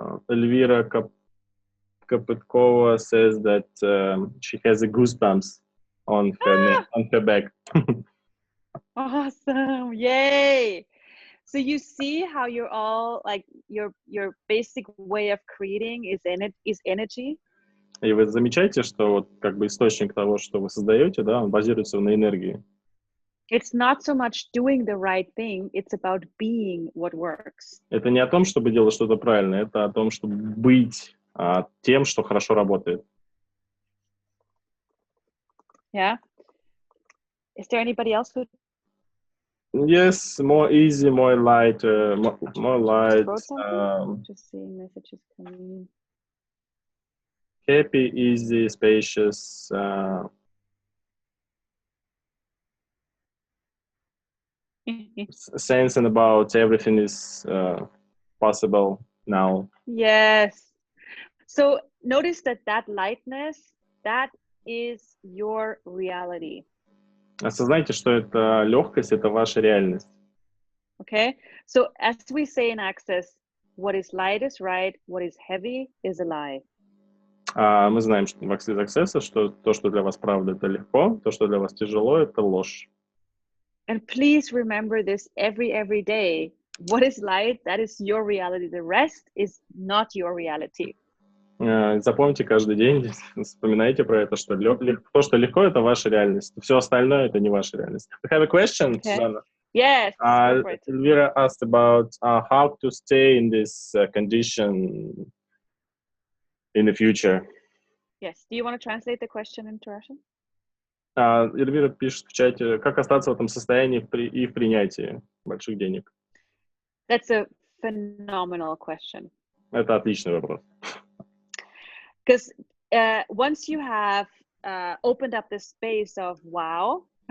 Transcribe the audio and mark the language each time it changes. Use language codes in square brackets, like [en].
[en] Elvira Kopytkova says that she has a goosebumps on her neck, on her back. Awesome. Yay. So you see how you're all like your basic way of creating is energy. [ru] И вы замечаете, что вот как бы источник того, что вы создаете, да, он базируется на энергии. [en] It's not so much doing the right thing, it's about being what works. [ru] Это не о том, чтобы делать что-то правильно, это о том, чтобы быть тем, что хорошо работает. [en] Yeah. Is there anybody else who Yes, more easy, more light, more light. wrote something? Just seeing messages coming Happy, easy, spacious. in. Sensing about everything is possible now. Yes. So notice that lightness, that is your reality. [ru] Осознайте, что это легкость, это ваша реальность. [en] Okay. So as we say in Access, what is light is right, what is heavy is a lie. [ru] Мы знаем, что в Access, что то, что для вас правда, это легко, то, что для вас тяжело, это ложь. [en] And please remember this every day. What is light? That is your reality. The rest is not your reality. [ru] Запомните каждый день, вспоминайте про это, что то, что легко, это ваша реальность. Все остальное, это не ваша реальность. [en] I have a question, Okay. Susanna. Yes. Go for it. Elvira asked about how to stay in this condition in the future. Yes. Do you want to translate the question into Russian? [ru] Эльвира пишет в чате, как остаться в этом состоянии и в принятии больших денег. [en] That's a phenomenal question. [ru] Это отличный вопрос. [en] Because once you have opened up the space of wow,